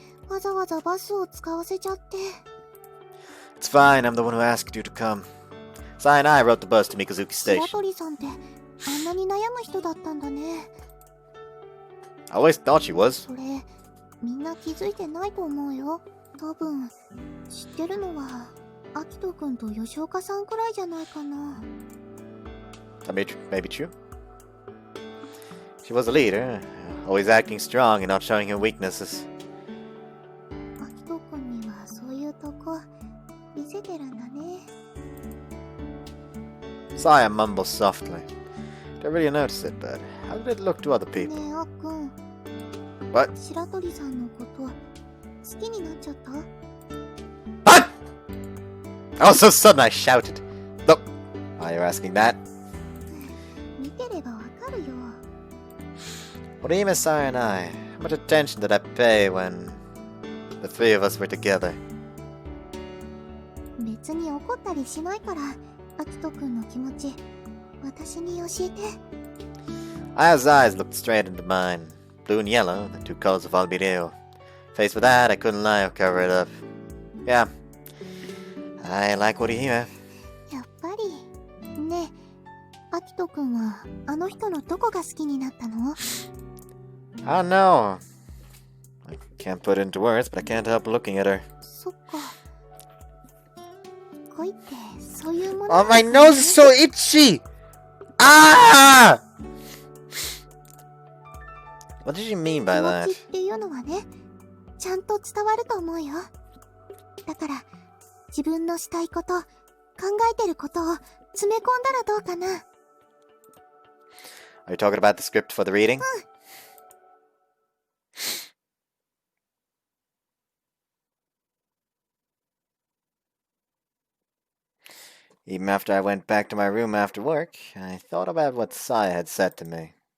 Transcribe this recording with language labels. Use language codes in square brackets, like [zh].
[ja] わざわざバスを使わせちゃって。 [en] It's fine, I'm the one who asked you to come. Sai and I rode the bus to Mikazuki [ja] 白 [en] Station. [ja] 鳥さんってあんなに悩む人だったんだね。 [en] I always thought she was. [ja] それみんな気づいてないと思うよ。多分知ってるのはアキト君と吉岡さんくらいじゃないかな。 [en] That may be true. She was a leader, always acting strong and not showing her weaknesses. [ja] アキト君にはそういうとこ見せてるんだね。 [en] Saya mumbled softly. Don't really notice it, but how did it look to other [ja] ね [en] people? [ja] えあっくん、 [en] What? [ja] 白鳥さんのこと好きになっちゃった？ [en] What? All so sudden I shouted. Look, why you're asking that? [ja] 見てればわかるよ。 [en] Orihime, Saya and I, how much attention did I pay when the three of us were together? [ja] 別に怒ったりしないから、アキトくんの気持ち、私に教えて。 [en] Aya's eyes looked straight into mine. Blue and yellow, the two colors of Albireo. Faced with that, I couldn't lie or cover it up. Yeah, I like Orihime. [ja] やっぱり。ねえ、アキトくんはあの人のどこが好きになったの？ [en] I don't know. I can't put it into words, but I can't help looking at her. [ja] そっか。恋ってそういうもの。 [en] Oh, my nose is so itchy! Ah! What did you mean by [ja] 気持ちっていうのはね、ちゃんと伝わると思うよ。だから自分のしたいこと、考えてることを詰め込んだらどうかな。 [en] Are you talking about the script for the reading? Even after I went back to my room after work, I thought about what Saya had said to me.